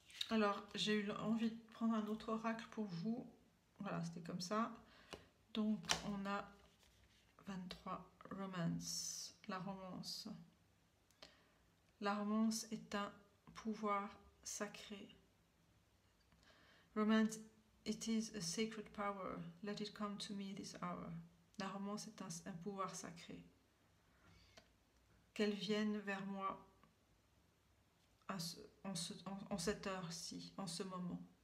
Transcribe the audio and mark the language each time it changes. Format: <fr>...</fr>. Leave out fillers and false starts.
<fr>Alors, j'ai eu envie de prendre un autre oracle pour vous. Voilà, c'était comme ça. Donc, on a 23, romance, la romance. La romance est un pouvoir sacré.</fr> <en>Romance, it is a sacred power. Let it come to me this hour.</en> <fr>La romance est un pouvoir sacré. Qu'elle vienne vers moi en cette heure-ci, en ce moment.</fr>